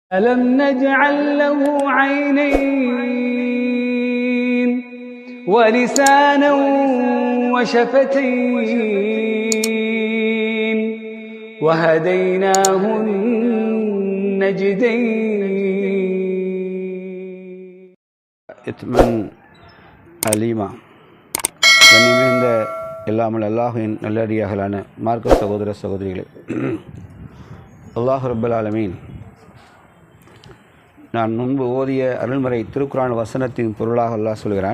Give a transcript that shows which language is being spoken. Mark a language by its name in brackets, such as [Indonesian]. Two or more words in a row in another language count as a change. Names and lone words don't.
[Arabic] ألم نجعل له عينين ولسانا وشفتين وهديناه النجدين இத்மன் அலீமா. [Tamil] கண்ணியமிகுந்த எல்லாமல் அல்லாஹின் நல்லடியாகலான மார்க்க சகோதர சகோதரிகளே, [Arabic] الله رب العالمين [Tamil] நான் முன்பு ஓதிய அருள்மறை திருக்குர்ஆன் வசனத்தின் பொருளாக அல்லாஹ் சொல்கிறான்.